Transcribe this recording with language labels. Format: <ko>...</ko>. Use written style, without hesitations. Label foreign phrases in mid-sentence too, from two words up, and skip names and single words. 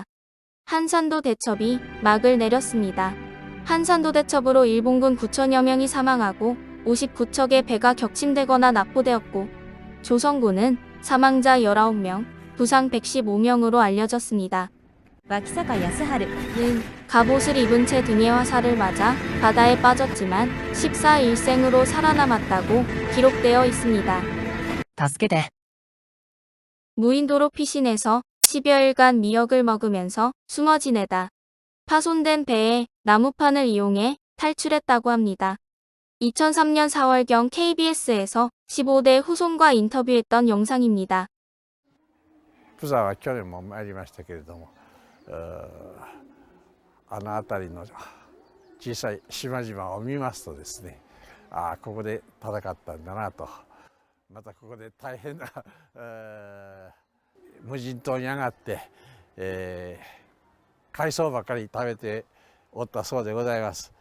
<ko>한산도 대첩이 막을 내렸습니다. 한산도 대첩으로 일본군 9천여 명이 사망하고 59척의 배가 격침되거나 납포되었고 조선군은 사망자 19명, 부상 115명으로 알려졌습니다. 脇坂康春 는 갑옷을 입은 채 등에 화살을 맞아 바다에 빠졌지만 14일생으로 살아남았다고 기록되어 있습니다.</ko> <ja>助けて</ja> <ko>무인도로 피신해서 10여일간 미역을 먹으면서 숨어 지내다 파손된 배에 나무판을 이용해 탈출했다고 합니다. 2003년 4월경 KBS에서 15대 후손과 인터뷰했던 영상입니다.</ko> <ja>釜山は去年も参りましたけれども、あの辺りの小さい島々を見ますとですね、ああここで戦ったんだなと、またここで大変な、無人島に上がって、海藻ばかり食べておったそうでございます。</ja>